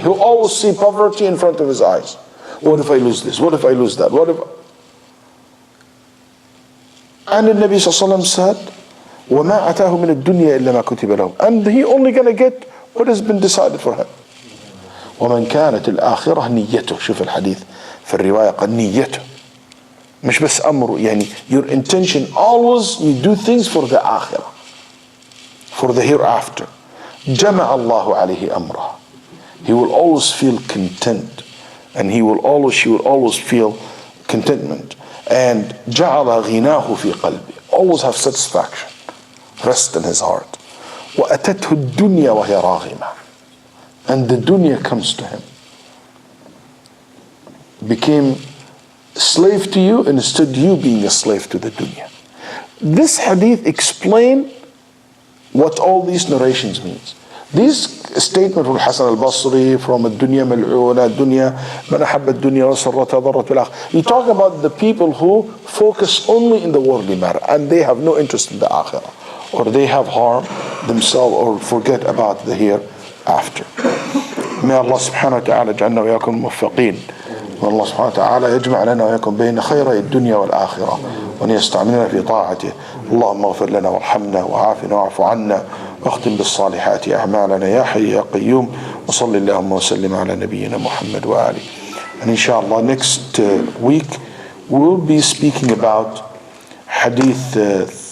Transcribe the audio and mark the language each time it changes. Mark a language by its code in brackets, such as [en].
[en] He'll always see poverty in front of his eyes. What if I lose this? What if I lose that? And the Nabi sallallahu alayhi wa sallam said, [ar] وَمَا أَتَاهُ مِنَ الدُّنْيَا إِلَّا مَا كُتِبَ لَهُ. [en] And he only gonna get what has been decided for him. [ar] ومن كانت الآخرة نيته. شوف الحديث في الرواية قال نيته مش بس أمره. [en] your intention always, you do things for the آخرة, for the hereafter. [ar] جمع الله عليه أمره. [en] He will always feel content, and she will always feel contentment. And [ar] جعل غناه في قلبه, [en] always have satisfaction, rest in his heart. [ar] وأتته الدنيا وهي راغمة. [en] And the dunya comes to him, became slave to you instead you being a slave to the dunya. This hadith explain what all these narrations means. This statement from Hasan al-Basri, from [ar] الدنيا ملعونة, الدنيا من أحب الدنيا وسرتها ضرت بالآخرة. [en] He talk about the people who focus only in the worldly matter and they have no interest in the akhirah, or they have harmed themselves or forget about the hereafter. May Allah subhanahu wa ta'ala [ar] جعلنا وإياكم موفقين. والله سبحانه وتعالى يجمع لنا وإياكم بين خيري الدنيا والآخرة وأن يستعملنا في طاعته. اللهم اغفر لنا وارحمنا وعافنا واعف عنا واختم بالصالحات أعمالنا يا حي يا قيوم. وصل اللهم وسلم على نبينا محمد وآله. [en] And inshallah next week we'll be speaking about Hadith